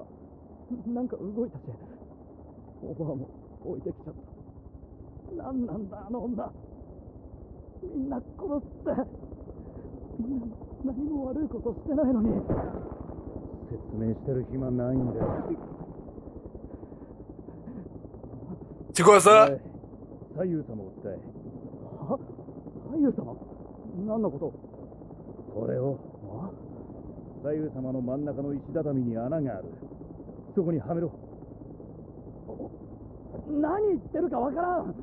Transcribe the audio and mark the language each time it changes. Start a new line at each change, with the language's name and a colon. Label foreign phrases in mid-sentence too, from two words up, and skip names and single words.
Japanese: なんか動いたし、おばあも置いてきちゃった。なんなんだあの女。みんな殺すって。みんな何も悪いことしてないのに。説明してる暇ないんだよ。
French: C'est quoi ça?
Japanese: 左右様を伝え。は？左右様？何のこと？これを。左右様の真ん中の石畳に穴がある。そこにはめろ。何言ってるかわからん。